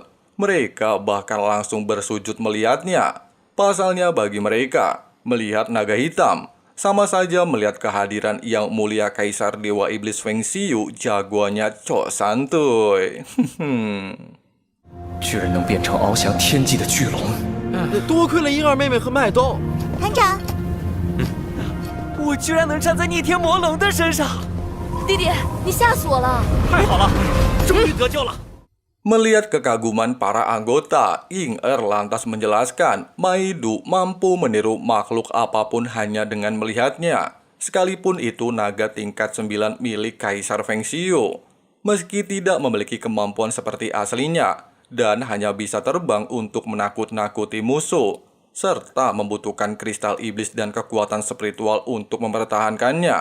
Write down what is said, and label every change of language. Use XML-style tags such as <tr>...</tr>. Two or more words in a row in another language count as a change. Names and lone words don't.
<id>Mereka bahkan langsung bersujud melihatnya. Pasalnya bagi mereka, melihat naga hitam sama saja melihat kehadiran yang mulia Kaisar Dewa Iblis Feng Xiu, jagoannya Cok Santuy.</id> <zh>居然能变成翱翔天际的巨龙，多亏了婴儿妹妹和麦兜。团长，我居然能站在逆天魔龙的身上！弟弟，你吓死我了！太好了，终于得救了！</zh> <id>Melihat kekaguman para anggota, Ying-er lantas menjelaskan Maidu mampu meniru makhluk apapun hanya dengan melihatnya, sekalipun itu naga tingkat 9 milik Kaisar Feng Xiu. Meski tidak memiliki kemampuan seperti aslinya, dan hanya bisa terbang untuk menakut-nakuti musuh, serta membutuhkan kristal iblis dan kekuatan spiritual untuk mempertahankannya.</id>